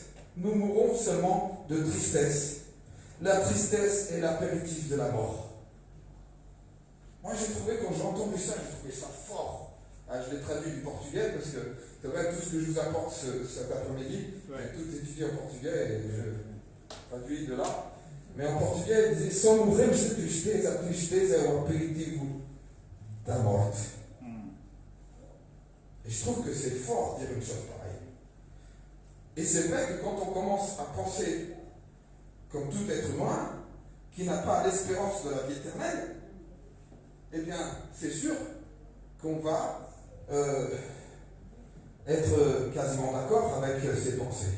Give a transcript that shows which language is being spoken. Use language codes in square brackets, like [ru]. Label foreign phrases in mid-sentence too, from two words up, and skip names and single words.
[fr] Nous mourrons seulement de tristesse. La tristesse est l'apéritif de la mort. Moi, j'ai trouvé, quand j'ai entendu ça, j'ai trouvé ça fort. Je l'ai traduit du portugais parce que c'est vrai, tout ce que je vous apporte cet après-midi, j'ai tout étudié en portugais et je traduis de là. Mais en portugais, il disait [pt] só morremos de tristeza, a tristeza é o aperitivo da morte. [fr] Et je trouve que c'est fort de dire une chose pareille. Et c'est vrai que quand on commence à penser comme tout être humain, qui n'a pas l'espérance de la vie éternelle, eh bien, c'est sûr qu'on va être quasiment d'accord avec ces pensées.